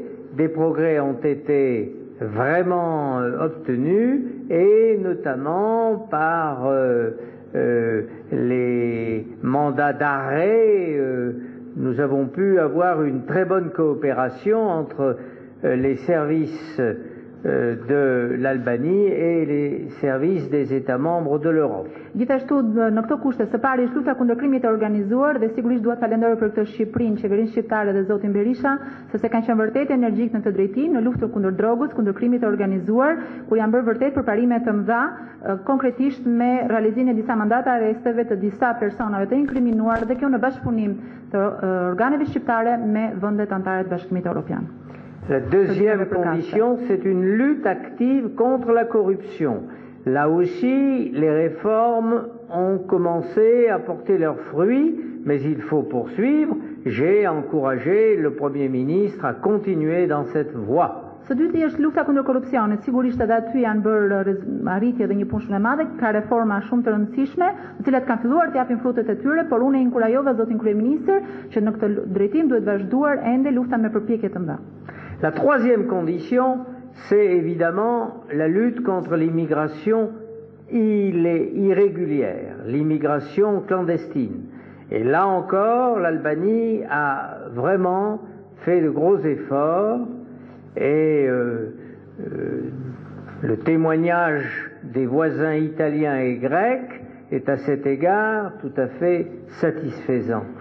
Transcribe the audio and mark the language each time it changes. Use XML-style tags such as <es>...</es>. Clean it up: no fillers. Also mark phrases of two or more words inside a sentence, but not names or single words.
<fr>Des progrès ont été vraiment obtenus, et notamment par les mandats d'arrêt, nous avons pu avoir une très bonne coopération entre les services de l'Albanie et les services des États membres de l'Europe.</fr> <sq>Gjithashtu në këto kushte së pari është lufta kundër krimit të organizuar dhe sigurisht dua të falenderoj për këtë Shqipërinë, qeverinë shqiptare dhe zotin Berisha, sepse kanë qenë vërtet energjik në këtë drejtim, në luftën kundër drogës, kundër krimit të organizuar, ku janë bërë vërtet përparime të mëdha, konkretisht me realizimin e disa mandata arresteve të disa personave të inkriminuar dhe kjo në bashkëpunim të organeve shqiptare me vendet anëtare të Bashkimit Evropian.</sq> <fr>La deuxième condition, c'est une lutte active contre la corruption. Là aussi, les réformes ont commencé à porter leurs fruits, mais il faut poursuivre. J'ai encouragé le Premier ministre à continuer dans cette voie.</fr> <sq>Së dyti është lufta kundër korrupsionit. Sigurisht edhe aty janë bërë arritje dhe një punë shumë e madhe, ka reforma shumë të rëndësishme, të cilat kanë filluar të japin frutet e tyre, por unë e inkurajova zotin kryeministër që në këtë drejtim duhet vazhduar ende lufta me përpjekje të mëdha.</sq> <fr>La troisième condition, c'est évidemment la lutte contre l'immigration irrégulière, l'immigration clandestine. Et là encore, l'Albanie a vraiment fait de gros efforts et le témoignage des voisins italiens et grecs est à cet égard tout à fait satisfaisant.</fr>